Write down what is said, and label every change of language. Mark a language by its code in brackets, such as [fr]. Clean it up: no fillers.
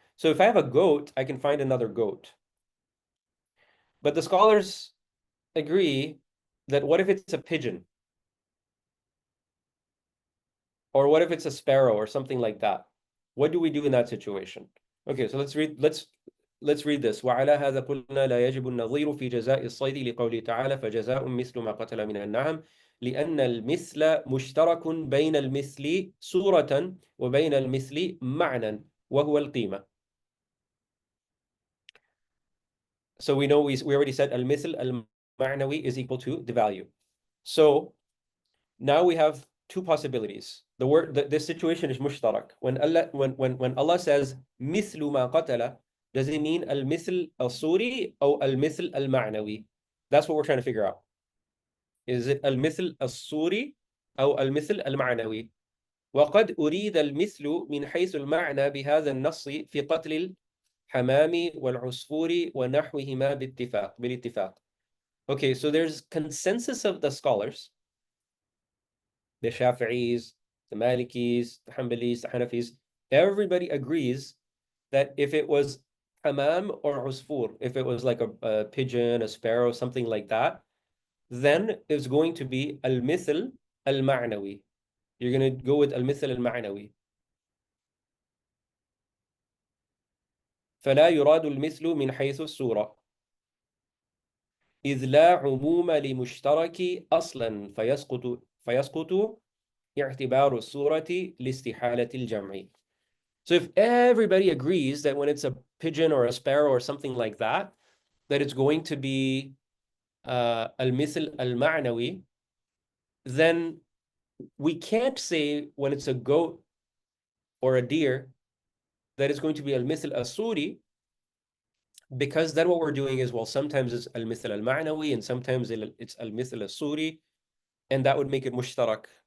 [en] So if I have a goat, I can find another goat. But the scholars agree that what if it's a pigeon? Or what if it's a sparrow or something like that? What do we do in that situation? Okay, so let's read this. [ar] وعلى هذا قلنا لا يجب النظير في جزاء الصيد لقوله تعالى فجزاء مثل ما قتل من النعم لأن المثل مشترك بين المثل صورة وبين المثل معنى وهو القيمة. [en] So we know we already said [ar] المثل المعنوي [en] is equal to the value. So now we have two possibilities. This situation is mushtarak. When Allah says [ar] مثل ما قتل, [en] does it mean al-mithl al-suri or al-mithl al-ma'nawi? That's what we're trying to figure out. Is it al-mithl al-suri or al-mithl al-ma'nawi? [ar] وقد أريد المثل من حيث المعنى بهذا النص في قتل الحمام والعصفور ونحوهما بالاتفاق. [en] Okay, so there's consensus of the scholars, the Shafi'is, the Malikis, the Hanbalis, the Hanafis, everybody agrees that if it was hamam or usfur, if it was like a pigeon, a sparrow, something like that, then it's going to be al-mithl al-ma'nawi. You're going to go with al-mithl al-ma'nawi. [ar] فلا يراد المثل من حيث الصورة إذ لا عموم لمشترك أصلا فيسقط اعتبار الصورة لاستحالة الجمع. [en] So if everybody agrees that when it's a pigeon or a sparrow or something like that, that it's going to be al-mithl al-ma'nawi, then we can't say when it's a goat or a deer that it's going to be al-mithl al-suri, because then what we're doing is, well, sometimes it's al-mithl al-ma'nawi and sometimes it's al-mithl al-suri, and that would make it mushtarak.